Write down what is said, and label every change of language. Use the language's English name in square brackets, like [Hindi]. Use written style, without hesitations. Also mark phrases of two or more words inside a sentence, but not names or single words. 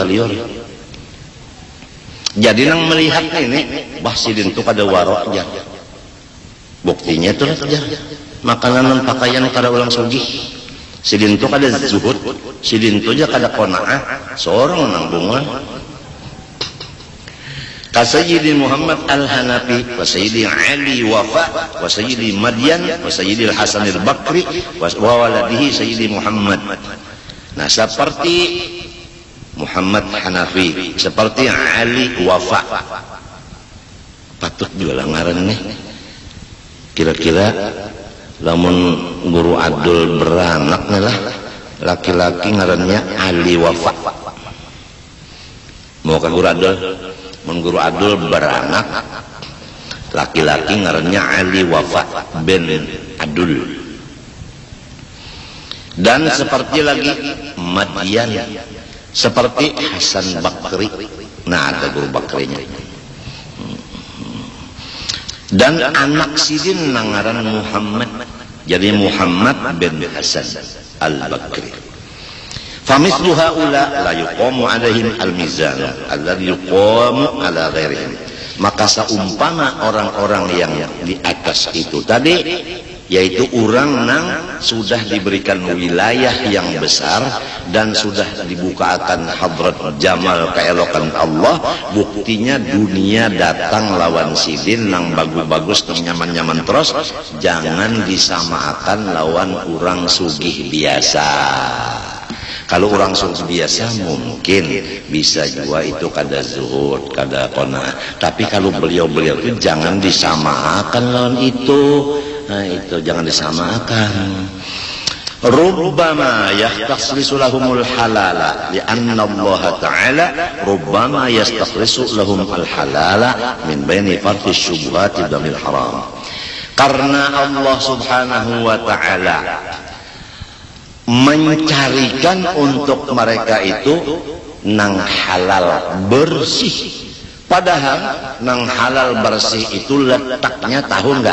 [Banjar] Jadi nang melihat ini bah sidin itu kada warok aja. Buktinya itu aja makanan dan pakaian kada ulang sugih. Sidin itu kada zuhud, sidin itu aja kada qanaah, seorang nang bunga. [Arabic] كسيدي محمد الحنفي وسيدي علي وفا وسيدي مدين وسيدي الحسن البكري وولده سيدي محمد. [Banjar] Nah, seperti Muhammad Hanafi, seperti Ali Wafa, patut juga ngaran nih. Kira-kira lamun guru Adul beranak nih lah, laki-laki ngarannya Ali Wafa. Mau ke guru Adul? Mun guru Adul beranak, laki-laki ngarannya Ali Wafa bin Adul. Dan seperti lagi Madyan, seperti Hasan Bakri. Nah, ada guru Bakrinya. Dan anak sidin nangaran Muhammad, jadi Muhammad bin Hasan Al-Bakri. [Arabic] فمثل هؤلاء لا يقام عليهم الميزان الذي يقام على غيرهم. [Banjar] Maka seumpama orang-orang yang di atas itu tadi, yaitu orang yang sudah diberikan wilayah yang besar dan sudah dibukakan hadrat jamal keelokan Allah, buktinya dunia datang lawan sidin nang bagus-bagus nang nyaman-nyaman terus, jangan disamakan lawan orang sugih biasa. Kalau orang sugih biasa mungkin bisa juga itu kada zuhud, kada qanaah. Tapi kalau beliau-beliau itu jangan disamakan lawan itu. Nah, itu jangan disamakan. [Arabic] ربما يستخلص لهم الحلال لأن الله تعالى ربما يستخلص لهم الحلال من بين فرث شبهة دم الحرام. [Banjar] Karena Allah Subhanahu wa Ta'ala mencarikan untuk mereka itu nang halal bersih. Padahal nang halal bersih itu letaknya tahu enggak?